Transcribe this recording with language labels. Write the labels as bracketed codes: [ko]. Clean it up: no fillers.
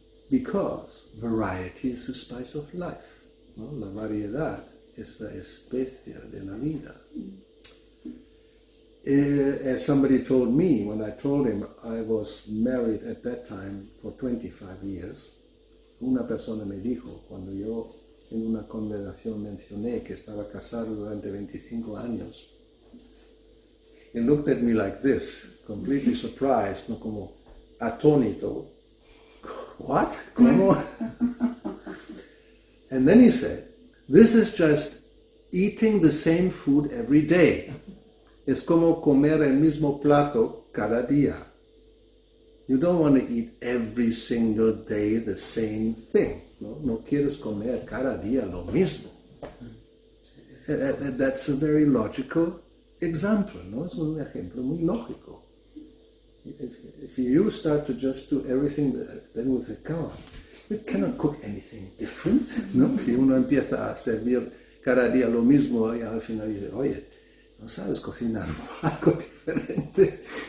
[en] Because variety is the spice of life. [es] ¿No? La variedad es la especia de la vida. [en] As somebody told me, when I told him I was married at that time for 25 years, [es] una persona me dijo, cuando yo en una conversación mencioné que estaba casado durante 25 años, [en] he looked at me like this, completely surprised, [es] no como atónito. [en] What? [es] ¿Cómo? [en] And then he said, this is just eating the same food every day. [es] Es como comer el mismo plato cada día. [en] You don't want to eat every single day the same thing. [es] No quieres comer cada día lo mismo. [en] That's a very logical example. [es] ¿No? Es un ejemplo muy lógico. [en] If you start to just do everything, then we'll say, come on, you cannot cook anything different. [es] ¿No? Si uno empieza a servir cada día lo mismo y al final dice, oye, no sabes cocinar algo diferente.